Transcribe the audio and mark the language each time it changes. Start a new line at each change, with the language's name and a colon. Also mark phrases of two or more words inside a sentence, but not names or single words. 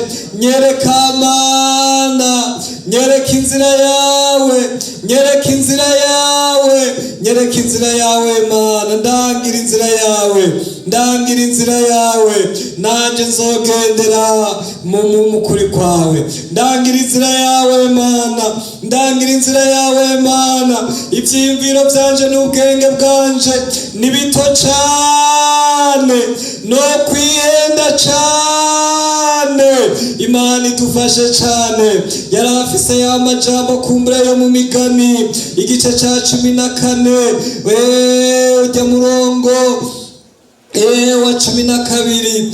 Rundi: Nyereka Mana, nyereka inzira yawe, nyereka inzira yawe, nyereka inzira yawe Mana. Ndangira inzira yawe, ndangira inzira yawe, nanje nzogendera mu kuri kwawe. Ndangira inzira yawe Mana, ndangira inzira yawe Mana. Ivyiyumviro vyanje n'ubwenge bwanje ni bito cane, no kwihenda cane. Imana idufashe cane. Yari afise ya majambo kumbure yo mu Migani igice ca 14 ujya murongo wa 12.